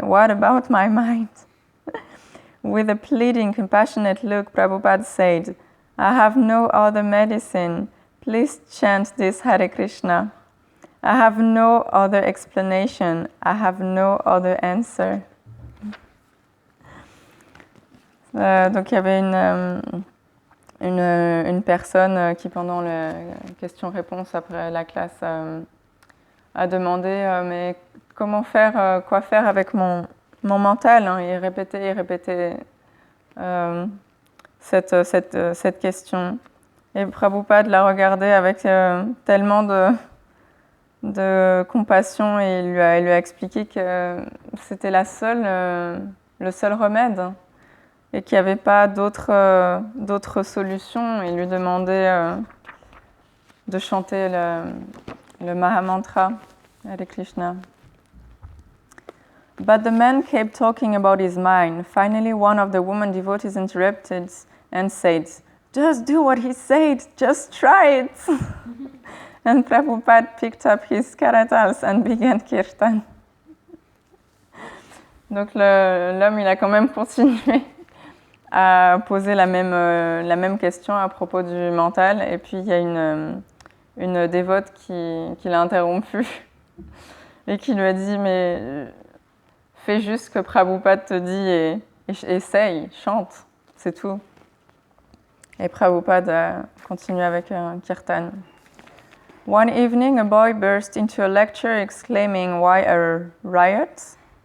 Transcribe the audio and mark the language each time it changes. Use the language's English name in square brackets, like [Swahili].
[English] What about my mind?" With a pleading, compassionate look, Prabhupada said, "I have no other medicine. Please chant this Hare Krishna. I have no other explanation. I have no other answer." [French] Donc il y avait une personne qui, pendant la question-réponse après la classe, a demandé mais comment faire, quoi faire avec mon mental, hein. Il répétait cette question. Et Prabhupada l'a regardé avec tellement de compassion, et il lui a expliqué que c'était le seul remède, et qu'il n'y avait pas d'autres solutions. Il lui demandait de chanter le Mahamantra, Hare Krishna. [English] But the man kept talking about his mind. Finally, one of the women devotees interrupted and said, "Just do what he said, just try it." And Prabhupada picked up his karatals and began kirtan. [French] Donc l'homme, il a quand même continué a posé la même question à propos du mental. Et puis, il y a une dévote qui l'a interrompu et qui lui a dit « Mais fais juste ce que Prabhupada te dit et essaye, chante, c'est tout. » Et Prabhupada a continué avec un kirtan. [English] One evening, a boy burst into a lecture exclaiming, "Why a riot?